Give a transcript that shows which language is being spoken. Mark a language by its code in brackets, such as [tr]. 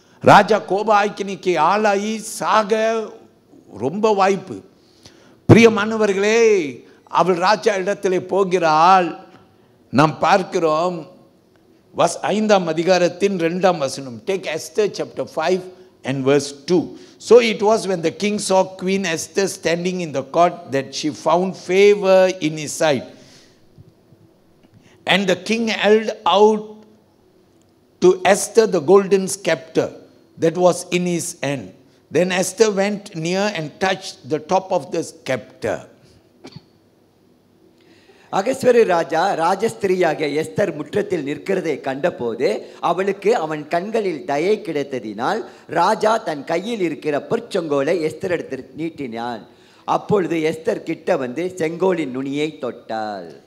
[ta] ராஜா கோப ஆக்கினிக்கு ஆளாகி சாக ரொம்ப வாய்ப்பு. பிரியமானவர்களே, அவள் ராஜா இடத்திலே போகிறாள். நாம் பார்க்கிறோம் 5ஆம் அதிகாரத்தின் 2ஆம் வசனம். [en] Take Esther chapter 5 and verse 2. So it was when the king saw Queen Esther standing in the court that she found favor in his sight. And the king held out to Esther the golden scepter that was in his hand. Then Esther went near and touched the top of the scepter. [ta] அகஸ்வேரு Raja ராஜஸ்திரியாகிய Esther முற்றத்தில் நிற்கிறதை கண்டபோது அவளுக்கு அவன் கண்களில் தயை கிடைத்ததினால் ராஜா தன் கையில் இருக்கிற பொற்செங்கோலை Esther எடுத்து நீட்டினான். அப்பொழுது எஸ்தர் கிட்ட வந்து செங்கோலின் நுனியை தொட்டாள்.